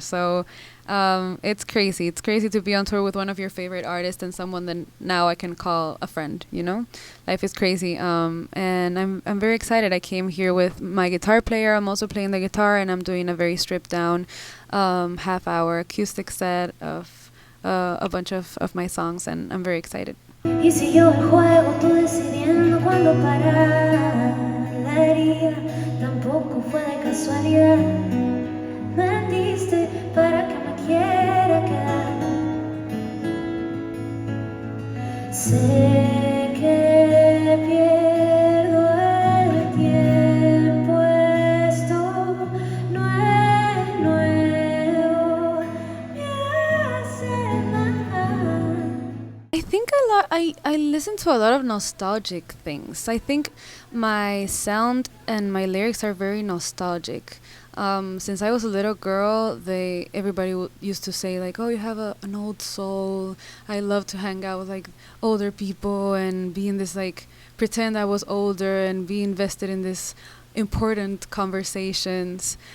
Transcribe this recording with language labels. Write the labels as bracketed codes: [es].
[en] So it's crazy. It's crazy to be on tour with one of your favorite artists and someone that now I can call a friend, you know? Life is crazy. And I'm very excited. I came here with my guitar player. I'm also playing the guitar, and I'm doing a very stripped down half-hour acoustic set of a bunch of my songs, and I'm very excited. [es] Y siguió el juego, tú decidiendo cuándo parar. La herida tampoco fue de casualidad. Mentiste para que me quiera quedar. Sé que pierdo el tiempo, esto no es nuevo, me hace mal. [en] I think I listen to a lot of nostalgic things. I think my sound and my lyrics are very nostalgic. Since I was a little girl, everybody used to say like, "Oh, you have an old soul." I love to hang out with like older people and be in this like pretend I was older and be invested in this important conversations.